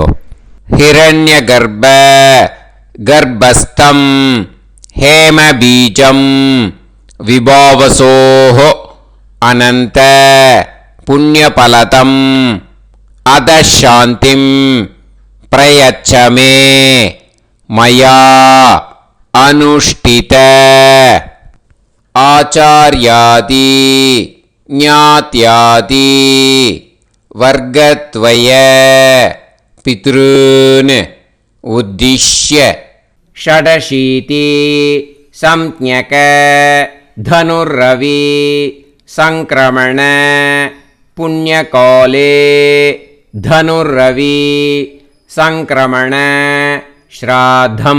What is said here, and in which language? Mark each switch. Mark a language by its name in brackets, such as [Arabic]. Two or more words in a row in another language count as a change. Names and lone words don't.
[Sanskrit] हिरण्य गर्भ गर्भस्थं हेम बीजं विभावसोः अनन्त पुण्यफलदं अतःशान्तिं प्रयच्छमे मया अनुष्ठित आचार्यादि ज्ञात्यादि वर्गद्वय पितॄन् उद्दिश्य षडशीति संज्ञक धनुर्रवि संक्रमण पुण्यकाले धनुर्रवि संक्रमण श्राद्धं